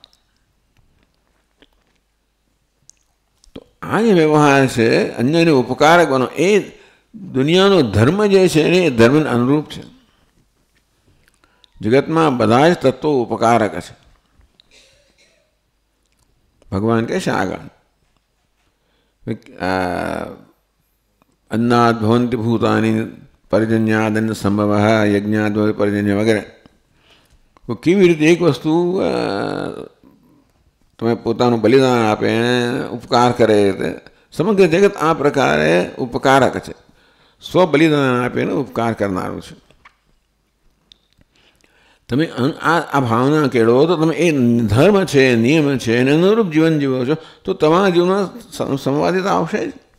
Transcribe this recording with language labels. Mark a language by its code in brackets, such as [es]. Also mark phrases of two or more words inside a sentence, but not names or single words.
[gu] તો આ જે વ્યવહાર છે અન્યને ઉપકારક બનો, એ દુનિયાનો ધર્મ જે છે ને એ ધર્મને અનુરૂપ છે. જગતમાં બધા જ તત્વો ઉપકારક છે. ભગવાન કહે છે આગળ [sa] अन्नाद भवन्ति भूतानि पर्जन्यादन्न संभव यज्ञाद पर्जन्य [gu] वगैरह. તો કેવી રીતે એક વસ્તુ તમે પોતાનું બલિદાન આપે ઉપકાર કરે, સમગ્ર જગત આ પ્રકારે ઉપકારક છે. સ્વ બલિદાન આપીને ઉપકાર કરનારું છે. તમે આ ભાવના કેળવો તો તમે એ ધર્મ છે, નિયમ છે એને અનુરૂપ જીવન જીવો છો તો તમારા જીવનમાં સંવાદિતા આવશે જ.